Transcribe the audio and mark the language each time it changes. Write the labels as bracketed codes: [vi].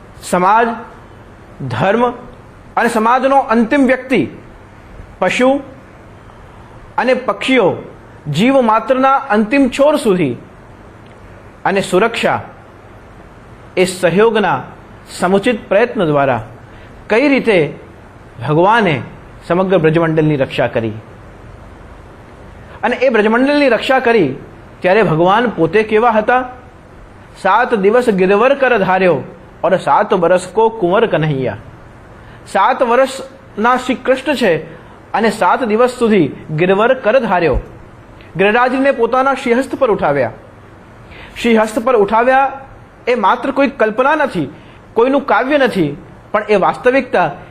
[gu] સમાજ, ધર્મ અને સમાજનો અંતિમ વ્યક્તિ પશુ અને પક્ષીઓ, જીવ માત્રના અંતિમ છોર સુધી અને સુરક્ષા એ સહયોગના સમુચિત પ્રયત્ન દ્વારા કઈ રીતે ભગવાને સમગ્ર બ્રજમંડળની રક્ષા કરી. અને એ બ્રજમંડળની રક્ષા કરી ત્યારે ભગવાન પોતે કેવા હતા? 7 દિવસ [bra] गिरवर कर धार्यो और 7 बरस को कुंवर कन्हैया. [gu] 7 વર્ષના શ્રી કૃષ્ણ છે અને 7 દિવસ સુધી [bra] गिरवर कर धार्यो. [gu] ગિરિરાજને પોતાના શ્રીહસ્ત પર ઉઠાવ્યા. શ્રીહસ્ત પર ઉઠાવ્યા એ માત્ર કોઈ કલ્પના નથી, કોઈનું કાવ્ય નથી, પણ એ વાસ્તવિકતા.